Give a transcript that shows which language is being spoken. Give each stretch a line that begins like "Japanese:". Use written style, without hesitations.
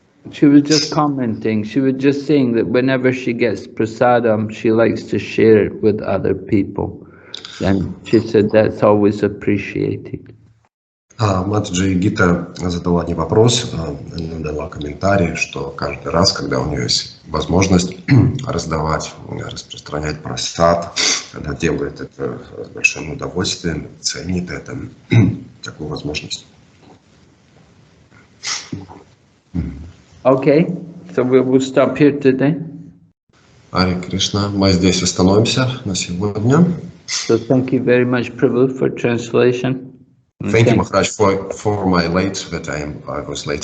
English: She was just commenting. She was just saying that whenever she gets prasadam, she likes to share it with other people. And she said that's always appreciated.
Russian: Матаджи Гита задала не вопрос, она дала комментарий, что каждый раз, когда у нее есть возможность раздавать, распространять прасад, она делает это с большим удовольствием, ценит это, такую возможность.
English: Okay, so we will stop here today.
Russian: Ари Кришна, мы здесь остановимся на сегодня.
English: So thank you very much, Prabhu, for translation. Thank you, Maharaj, for my late, that I was late.